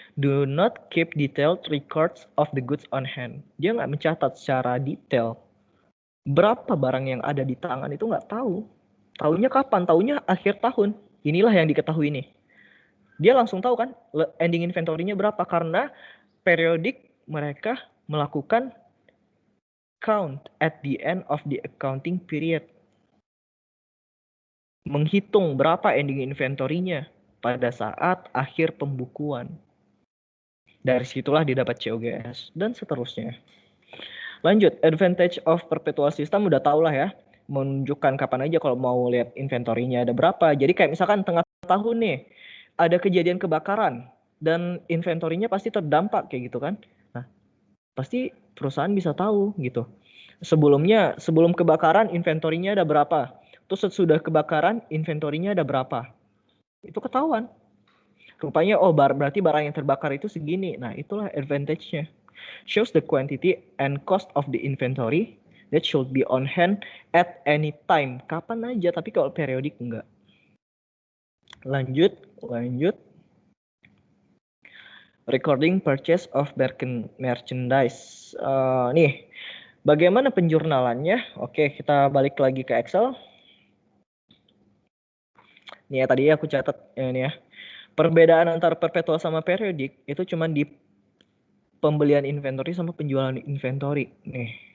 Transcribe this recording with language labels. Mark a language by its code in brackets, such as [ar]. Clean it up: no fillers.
[en] Do not keep detailed records of the goods on hand. [id] Dia nggak mencatat secara detail. Berapa barang yang ada di tangan itu nggak tahu. Tahunya kapan? Tahunya akhir tahun. Inilah yang diketahui nih. Dia langsung tahu kan ending inventory-nya berapa. Karena periodik mereka melakukan [en] count at the end of the accounting period. [id] Menghitung berapa ending inventory-nya pada saat akhir pembukuan. Dari situlah didapat COGS dan seterusnya. Lanjut, [en] advantage of perpetual system [id] udah tau lah ya. Menunjukkan kapan aja kalau mau lihat inventory-nya ada berapa. Jadi kayak misalkan tengah tahun nih, ada kejadian kebakaran dan inventory-nya pasti terdampak kayak gitu kan. Nah, pasti perusahaan bisa tahu gitu. Sebelum kebakaran inventory-nya ada berapa. Terus sesudah kebakaran inventory-nya ada berapa. Itu ketahuan. Rupanya berarti barang yang terbakar itu segini. Nah, itulah advantage-nya. [en] Shows the quantity and cost of the inventory that should be on hand at any time. [id] Kapan aja, tapi kalau periodik enggak. Lanjut. [en] Recording purchase of merchandise. [id] Nih, bagaimana penjurnalannya? Oke, kita balik lagi ke Excel. Nih ya, tadi aku catat ini ya. Perbedaan antara perpetual sama periodik itu cuma di pembelian inventory sama penjualan inventory. Nih.